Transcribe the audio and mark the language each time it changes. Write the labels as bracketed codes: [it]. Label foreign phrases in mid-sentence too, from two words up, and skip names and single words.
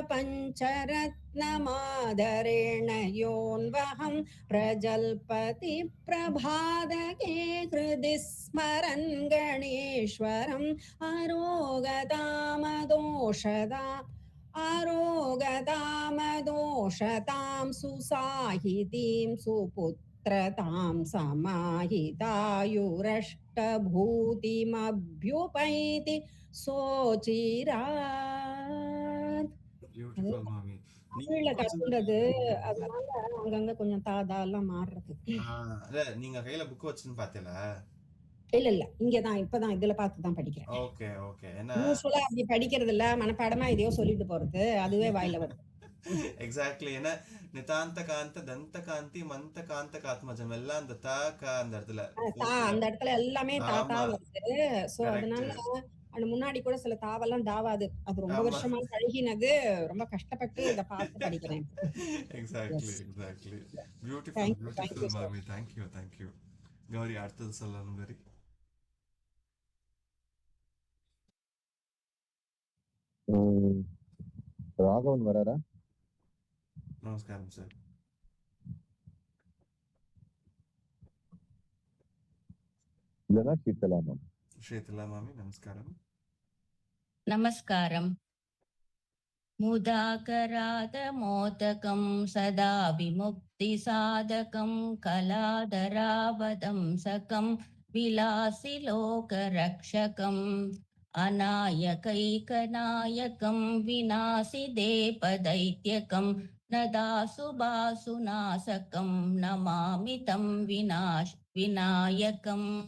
[sa] पञ्चरत्नमादरेण योऽन्वहं प्रजल्पति प्रभादके हृदि स्मरन् गणेश्वरम् अरोगतामदोषतां सुसाहितीं सुपुत्रतां समाहितायुरष्टभूतिमभ्युपैति சோச்சிராத். [ta] பியூட்டிஃபுல் மாமி. தமிழ்ல கத்துறது அதனால அங்கங்க கொஞ்சம் தாதாலாம் மாறுறது. இல்ல நீங்க கையில புக் வச்சுன்னு பாத்தீங்களா? இல்ல இங்கதான் இப்பதான் இதுல பார்த்துதான் படிக்கிறேன். ஓகே ஓகே. என்ன யூஸ்வலா அப்படி படிக்கிறது இல்ல, மனப்பாடமா இதையோ சொல்லிட்டு போறது, அதுவே வாயில வருது. எக்ஸாக்ட்லி. ஏன்னா [sa] नितान्त कान्त दन्त कान्ति मन्त कान्त कात्मजम् [ta] எல்லாம் அந்த அந்த இடத்துல அந்த இடத்துல எல்லாமே தாத்தா ஆமா வருது. சோ அதனால கரெக்ட். அந்த முன்னாடி கூட சில தாவெல்லாம் தாவாது. அது ரொம்ப ஆமா. வருஷமா பழகினது. ரொம்ப கஷ்டப்பட்டு இத பார்த்து படிக்கிறேன். எக்ஸாக்ட்லி எஸ். [en] Exactly. Beautiful thank you [ta] பியூட்டிஃபுல் சார். மாமி. [en] thank you thank you. [ta] கௌரி அடுத்தது சொல்லணும் கௌரி. ராகவன் வராரா? நமஸ்காரம் சார். இல்லைன்னா சீத்தலா மேம். ஷேத்லா மாமி நமஸ்காரம். [sa] नमस्कारम् मुदाकरादमोदकं सदा विमुक्तिसाधकं कलाधरावदंसकं विलासिलोकरक्षकम् अनायकैकनायकं विनाशिदेपदैत्यकं नदासुबासुनाशकं नमामि तं विनायकम्